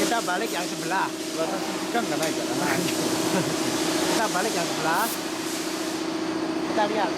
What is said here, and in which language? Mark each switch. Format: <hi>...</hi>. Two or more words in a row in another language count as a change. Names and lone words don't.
<ms>balik yang sebelah.</ms> <ja>私時間がないからな。</ja> <ms>Kita balik yang sebelah. Kita lihat.</ms>